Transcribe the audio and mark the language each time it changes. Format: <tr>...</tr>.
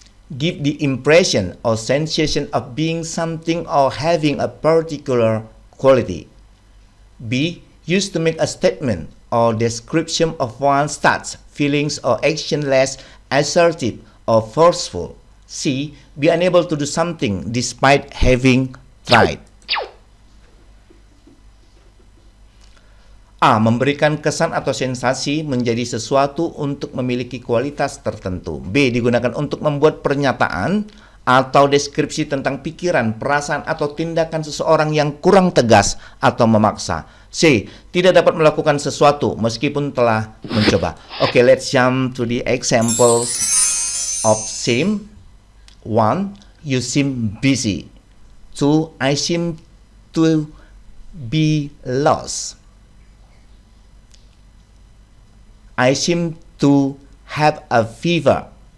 <en>Give the impression or sensation of being something or having a particular quality. B. Used to make a statement or description of one's thoughts, feelings, or action less assertive or forceful. C. Be unable to do something despite having tried. A.</en> <id>Memberikan kesan atau sensasi menjadi sesuatu untuk memiliki kualitas tertentu. B. Digunakan untuk membuat pernyataan atau deskripsi tentang pikiran, perasaan, atau tindakan seseorang yang kurang tegas atau memaksa. C. Tidak dapat melakukan sesuatu meskipun telah mencoba.</id> <en>Okay, let's jump to the examples of shame. 1. You seem busy. 2. I seem to be lost. I seem to have a fever.</en>